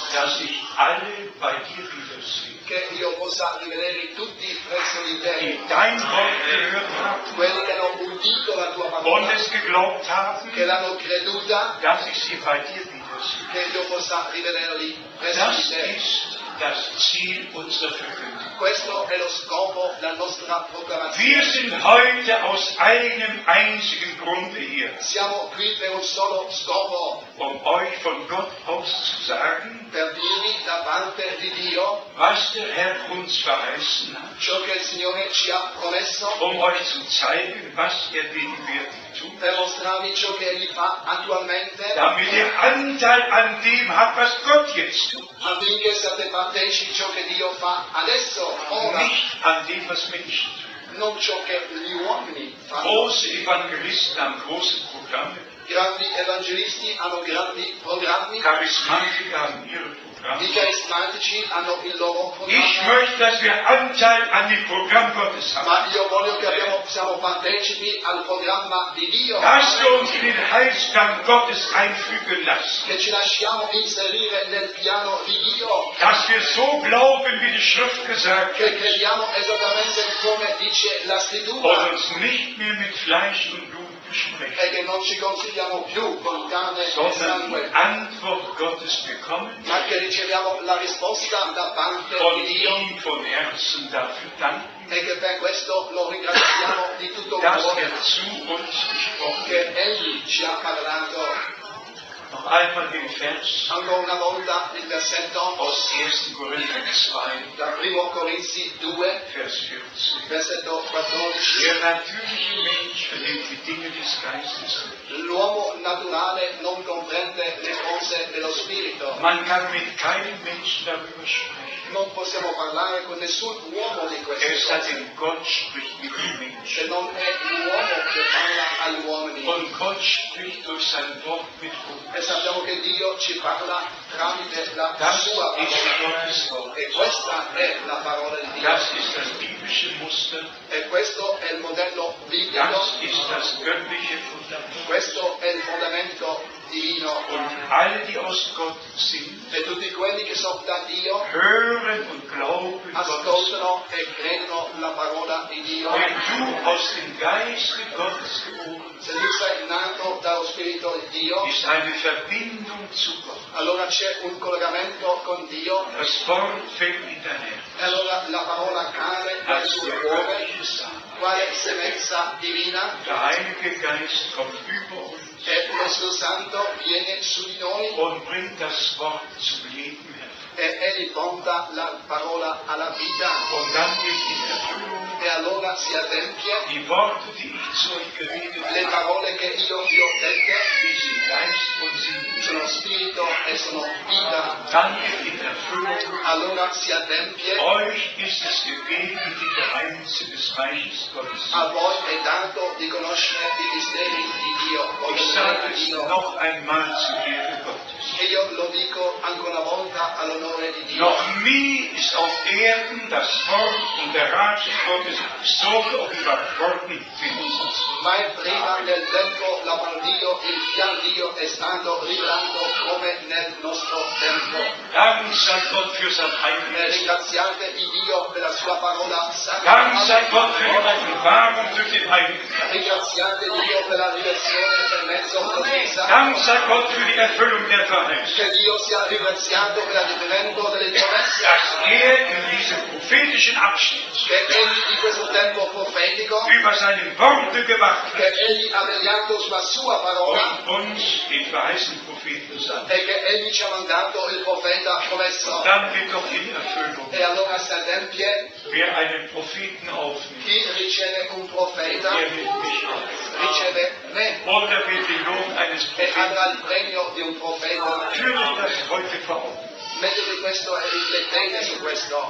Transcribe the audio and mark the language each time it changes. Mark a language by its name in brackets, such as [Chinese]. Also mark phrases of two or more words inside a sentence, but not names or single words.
[German] dass ich alle bei dir wiedersehe, [Italian] che io possa rivedere tutti presso di te, [German] die dein Wort gehört haben [Italian] quelli che hanno udito la tua [German] und [Italian] parola, [German] es geglaubt haben, [Italian] che l'hanno creduta, [German] dass ich sie bei dir wiedersehe. [Italian] che io possa rivederli presso [German] Das [Italian] di te. [German] ist das Ziel unserer Verkündigung. [Italian] Questo è lo scopo della nostra proclamazione. [German] Wir sind heute aus einem einzigen Grunde hier, [Italian] Siamo qui per un solo scopo, [German] um euch von Gott aus zu sagen, [Italian] per dirvi da parte di Dio [German] was der Herr uns verheißen hat, [Italian] ciò che il Signore ci ha promesso, [German] um euch zu zeigen, was er gegenwärtig tut, [Italian] per mostrarvi ciò che Egli fa attualmente, [German] damit ihr Anteil an dem habt, was Gott jetzt tut, [Italian] affinché siate partecipi ciò che Dio fa adesso, ora, [German] nicht an dem, was Menschen tun. [Italian] non ciò che gli uomini fanno. [German] Große Evangelisten haben große Programme, [Italian] Grandi evangelisti hanno grandi programmi, [German] Charismatiker haben ihre [Italian] i [German] Programme. [Italian] carismatici hanno il loro [German] Ich [Italian] programma. [German] möchte, dass wir Anteil an dem Programm Gottes haben. [Italian] Ma io voglio che siamo partecipi al programma di Dio, [German] Dass wir uns in den Heilsplan Gottes einfügen lassen. [Italian] che ci lasciamo inserire nel piano di Dio, [German] Dass wir so glauben, wie die Schrift gesagt [Italian] che [German] hat. [Italian] crediamo esattamente come dice la [German] Und [Italian] scrittura [German] uns nicht mehr mit Fleisch und Blut besprechen. [Italian] e che non ci consigliamo più con carne e [German] Sondern [Italian] sangue, [German] die Antwort Gottes bekommen [Italian] ma che riceviamo la risposta da parte [German] und [Italian] di Dio [German] ihm von Herzen dafür danken, [Italian] e che per questo lo ringraziamo di tutto [German] dass [Italian] cuore, [German] er zu uns gesprochen [Italian] che [German] hat. [Italian] Egli ci ha parlato. [German] Noch einmal den Vers [Italian] Ancora una volta il versetto [German] aus 1. Korinther 2, [Italian] da 1 Corinzi 2, [German] Vers 14. [Italian] versetto 14. [German] Der natürliche Mensch verlebt die Dinge des Geistes nicht. [Italian] L'uomo naturale non comprende le cose dello spirito. [German] Man kann mit keinem Menschen darüber sprechen. [Italian] Non possiamo parlare con nessun uomo di queste [German] Es sei [Italian] cose, [German] denn, Gott spricht mit dem Menschen. [Italian] se non è l'uomo che parla agli uomini. [German] Und Gott spricht durch sein Wort mit uns. [Italian] E sappiamo che Dio ci parla tramite la [German] Das [Italian] sua [German] ist [Italian] parola. [German] Gottes Wort. [Italian] E questa è la parola di Dio. [German] Das ist das biblische Muster. [Italian] E questo è il modello biblico. [German] Das ist das göttliche Fundament. [Italian] Questo è il fondamento divino. [German] Und alle, die aus Gott sind, [Italian] E tutti quelli che sono da Dio [German] hören und glauben Gottes Wort. [Italian] ascoltano e credono la parola di Dio. [German] Wenn du aus dem Geiste Gottes geboren [Italian] Se tu sei nato dallo Spirito di Dio, [German] bist, ist eine Verbindung zu Gott. [Italian] allora c'è un collegamento con Dio, [German] Das Wort fällt in dein Herz. [Italian] e allora la parola cade nel [German] Als [Italian] suo [German] der [Italian] cuore, [German] göttliche Samen. [Italian] quale semenza divina, [German] Der Heilige Geist kommt über uns [Italian] e lo Spirito Santo viene su di noi [German] und bringt das Wort zum Leben hervor. [Italian] e egli porta la parola alla vita. [German] Und dann geht in Erfüllung [Italian] E allora si adempie [German] die Worte, die ich zu euch geredet [Italian] le [German] habe, [Italian] parole che io vi ho dette, [German] die sind Geist und sind [Italian] sono spirito e sono vita. [German] Dann geht in Erfüllung, [Italian] Allora si adempie, [German] euch ist es gegeben, die Geheimnisse des Reiches Gottes. [Italian] a voi è dato di conoscere i misteri di Dio. o [German] Ich [Italian] del [German] sage [Italian] regno di [German] es [Italian] Dio. [German] noch einmal zur Ehre Gottes. [Italian] E io lo dico ancora una volta all'onore di Dio. [German] Noch nie ist auf Erden das Wort und der Rat Gottes so geoffenbart worden wie in unserem Leben. [Italian] Mai prima nel tempo la parola di Dio, il piano di Dio è stato rivelato come nel nostro tempo. [German] Dank sei Gott für sein [Italian] E [German] Heiliges. [Italian] ringraziate il Dio per la sua parola [German] Dank sei [Italian] sacra. [German] Gott für die Offenbarung durch den Heiligen Geist. [Italian] Ringraziate Dio per la rivelazione per mezzo dello Spirito [German] Dank [Italian] Santo. [German] sei Gott für die Erfüllung der Verheißung. [Italian] Che Dio sia ringraziato per l'adempimento delle promesse. [German] Dass in diesem prophetischen Abschnitt [Italian] Che egli in questo tempo profetico, [German] über seine Worte gewacht [Italian] che egli ha vegliato sulla sua parola [German] und uns den verheißenen Propheten sandt. [Italian] e che egli ci ha mandato il profeta promesso. [German] Dann geht doch in Erfüllung, [Italian] E allora si adempie, [German] wer einen Propheten aufnimmt, [Italian] chi riceve un profeta [German] der wird mich aufnehmen. [Italian] riceve me [German] Oder wird den Lohn eines [Italian] e [German] Propheten. [Italian] avrà il premio di un profeta. [German] Führe das heute vor Augen. [Italian] Mettete questo e riflettete su questo.